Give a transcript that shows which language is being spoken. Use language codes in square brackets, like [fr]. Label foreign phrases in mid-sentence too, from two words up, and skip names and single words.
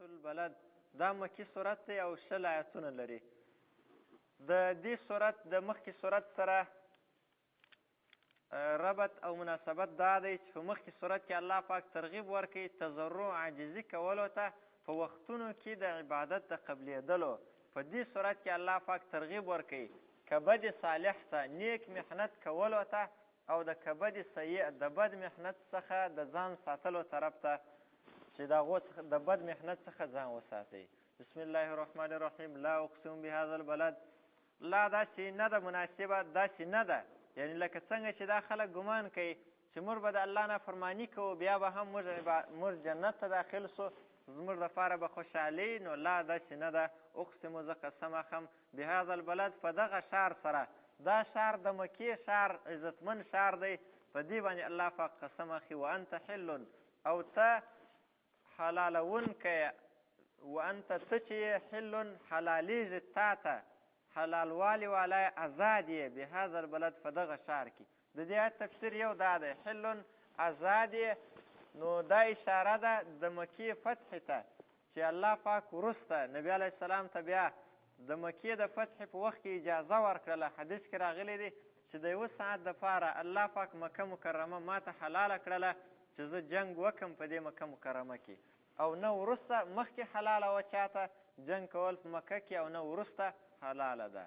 [ps] البلد دا مکی صورت دی او 20 آیتونه لري. د دې صورت د مخکې صورت سره ربط او مناسبت دا دی چې په مخکې صورت کې الله پاک ترغیب ورکوي تضرع عاجزي کولو ته په وختونو کې د عبادت د قبلېدلو. په دې صورت کې الله پاک ترغیب ورکوي کبد صالح ته نیک محنت کولو ته او د کبد سیء د بد محنت څخه د ځان ساتلو طرف ته چې د هغو د بد محنت څخه ځان وساتئ. [ar] بسم الله الرحمن الرحیم. لا اقسم بهذا البلد. [ps] لا داسې نه ده مناسبه، داسې نه ده، یعنی لکه څنګه چې دا خلک ګمان کوي چې موږ به د الله نافرماني کوو بیا به هم موږ جنت ته داخل سو، زموږ دپاره به خوشحالي. نو لا داسې نه ده. اقسمو زه قسم اخم [ar] بهذا البلد [ps] په دغه ښار سره. دا ښار د مکې ښار عزتمن ښار دی، په دې باندې الله پاک قسم اخي. [ar] وانت حل [ps] او ته حلالونکی، وانت ته چې حل حلالیږي تا ته حلالوالي والی ازاد یې [ar] بهذا البلد [ps] په دغه ښار کې. د دې آیت تفسیر یو دا دی حل ازاد یې. نو دا اشاره ده د مکې فتح ته چې الله پاک وروسته نبي علیه السلام ته بیا د مکې د فتح په وخت کې اجازه ورکړله. حدیث کې راغلی دی چې د 1 ساعت دپاره الله پاک مکه مکرمه ما ته حلاله کړله چې زه جنګ وکم په دې مکه مکرمه کې، او نه وروسته مخکې حلاله وه چاته جنګ کول په مکه کې او نه وروسته حلاله ده.